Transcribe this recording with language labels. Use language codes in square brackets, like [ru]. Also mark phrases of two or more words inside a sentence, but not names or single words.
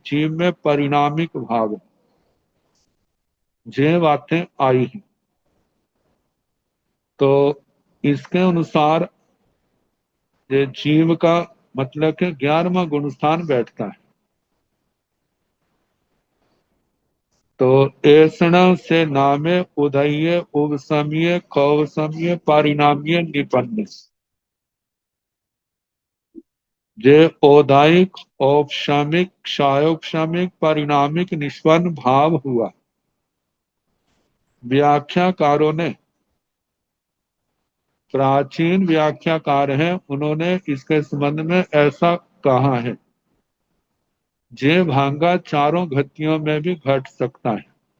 [hi] जीव में परिणामिक भाव है। ये बातें आई हैं। तो इसके अनुसार ये जीव का मतलब के 11वां गुण स्थान बैठता है। तो ऐसण से नामे उदय, उपसमीय, कौसमीय, परिणामीय, निपन्न। जे औदायिक, औपशामिक, क्षायोपशामिक, परिणामिक, निष्पन्न भाव हुआ। व्याख्याकारों ने, प्राचीन व्याख्याकार हैं, उन्होंने इसके संबंध में ऐसा कहा है जे भांगा चारों गतियों में भी घट सकता है।